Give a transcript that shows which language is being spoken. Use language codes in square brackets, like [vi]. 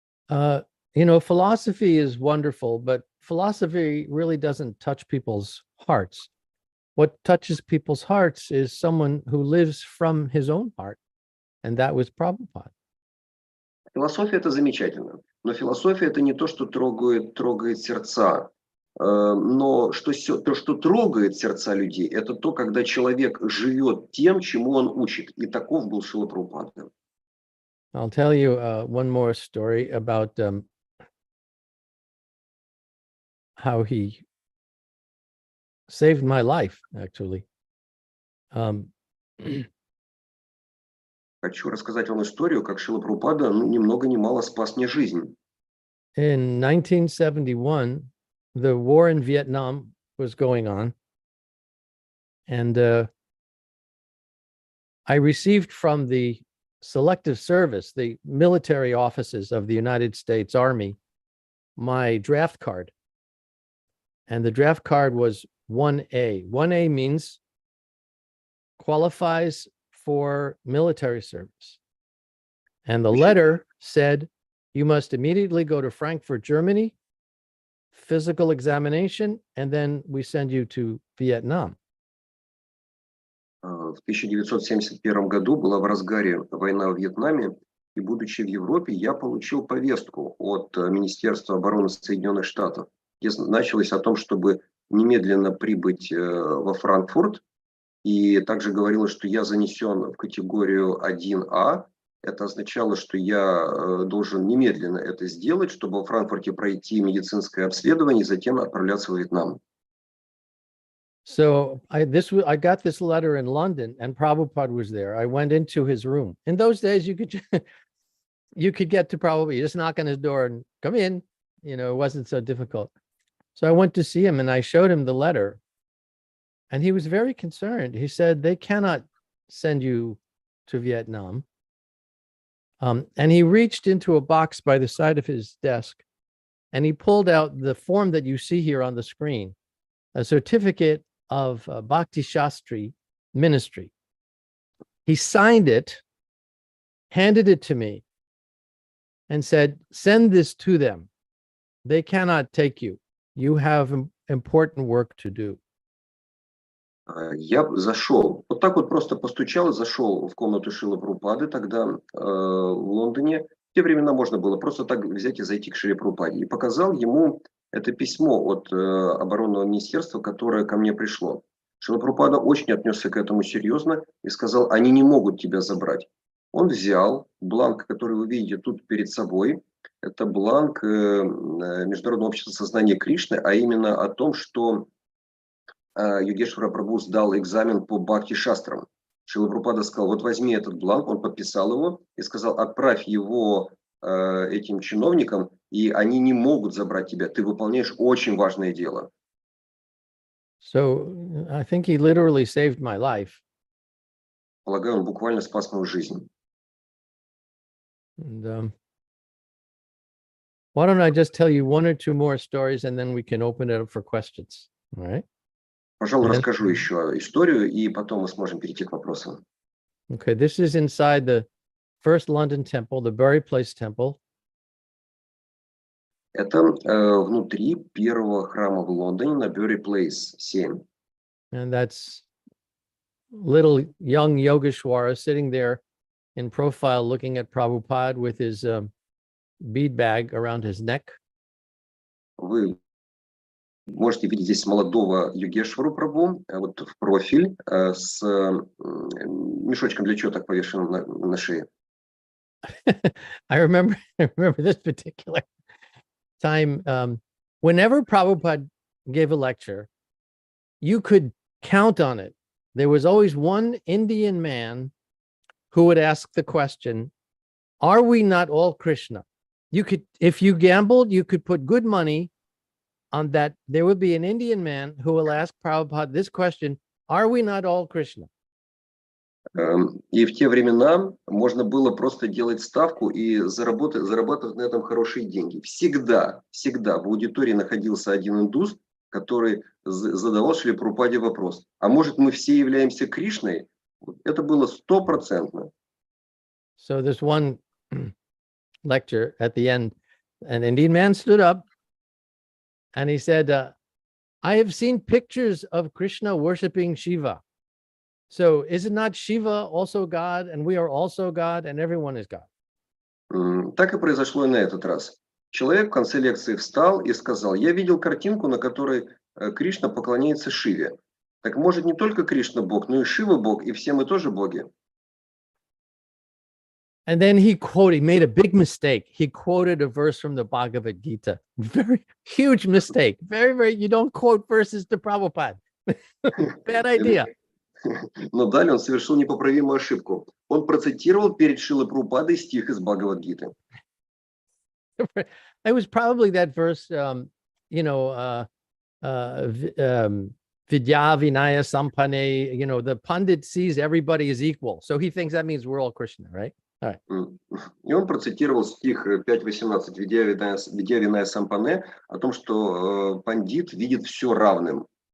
[en] You know, philosophy is wonderful, but philosophy really doesn't touch people's hearts. What touches people's hearts is someone who lives from his own heart, and that was Prabhupada. [ru] Философия — это замечательно, но философия — это не то, что трогает сердца. Но то, что трогает сердца людей, это то, когда человек живет тем, чему он учит. И таков был Шрила Прабхупада. [en] I'll tell you one more story about how he saved my life, actually. Um, [ru] Хочу рассказать вам историю, как Шрила Прабхупада ни много ни мало спас мне жизнь. [en] in 1971, the war in Vietnam was going on. And I received from the Selective Service, the military offices of the United States Army, my draft card. And the draft card was 1A. 1A means qualifies for military service. And the letter said, you must immediately go to Frankfurt, Germany, physical examination, and then we send you to Vietnam. [ru] В 1971 году была в разгаре война в Вьетнаме, и будучи в Европе, я получил повестку от Министерства обороны Соединенных Штатов, где началось о том, чтобы немедленно прибыть во Франкфурт, и также говорилось, что я занесен в категорию 1А. Это означало, что я должен немедленно это сделать, чтобы во Франкфурте пройти медицинское обследование и затем отправляться в Вьетнам. [en] So I got this letter in London, and Prabhupada was there. I went into his room. In those days, you could get to Prabhupada. You just knock on his door and come in. You know, it wasn't so difficult. So I went to see him, and I showed him the letter, and he was very concerned. He said, they cannot send you to Vietnam. And he reached into a box by the side of his desk, and he pulled out the form that you see here on the screen, a certificate of Bhakti Shastri ministry. He signed it, handed it to me, and said, send this to them. They cannot take you. You have important work to do. [ru] Я зашел, вот так вот просто постучал и зашел в комнату Шрилы Прабхупады, тогда в Лондоне. В те времена можно было просто так взять и зайти к Шриле Прабхупаде. И показал ему это письмо от оборонного министерства, которое ко мне пришло. Шрила Прабхупада очень отнесся к этому серьезно и сказал, они не могут тебя забрать. Он взял бланк, который вы видите тут перед собой. Это бланк Международного общества сознания Кришны, а именно о том, что Йогешвара Прабху сдал экзамен по Бхакти Шастрам. Шрила Прабхупада сказал, вот возьми этот бланк, он подписал его и сказал, отправь его этим чиновникам, и они не могут забрать тебя. Ты выполняешь очень важное дело. [en] So I think he literally saved my life. [ru] Полагаю, он буквально спас мою жизнь. [en] And why don't I just tell you one or two more stories, and then we can open it up for questions. All right? [ru] Пожалуй, расскажу еще историю, и потом мы сможем перейти к вопросам. [en] Okay, this is inside the first London temple, the Bury Place temple. [ru] Это внутри первого храма в Лондоне на Bury Place 7. [en] And that's little young Yogeshwara sitting there in profile looking at Prabhupada with his bead bag around his neck. [ru] Вы можете видеть здесь молодого Йогешвару Прабху, вот в профиль, с мешочком для четок повешенным на шее. [en] I remember this particular time. Whenever Prabhupada gave a lecture, you could count on it. There was always one Indian man who would ask the question, are we not all Krishna? You could, if you gambled, you could put good money on that. There would be an Indian man who will ask Prabhupada this question, are we not all Krishna? [ru] И в те времена можно было просто делать ставку и зарабатывать на этом хорошие деньги. Всегда в аудитории находился один индус, который задавал Шриле Прабхупаде вопрос, а может мы все являемся Кришной? Это было 100%. [en] So there's one lecture at the end, an Indian man stood up and he said, I have seen pictures of Krishna worshiping Shiva. So is it not Shiva also God, and we are also God, and everyone is God? [ru] Так и произошло и на этот раз. Человек в конце лекции встал и сказал, я видел картинку, на которой Кришна поклоняется Шиве. Так может не только Кришна Бог, но и Шива Бог, и все мы тоже боги. [en] And then he made a big mistake. He quoted a verse from the Bhagavad Gita. Very huge mistake. Very, you don't quote verses to Prabhupada. Bad idea. [ru] Но далее он совершил непоправимую ошибку. Он процитировал перед Шрилой Прабхупадой стих из Бхагавад-гиты. [en] It was probably that verse, Vidya Vinaya Sampane, the Pandit sees everybody as equal. So he thinks that means we're all Krishna, right? All right. [ru] И он процитировал стих 5.18 Видья Виная Сампане о том, что пандит видит все равным.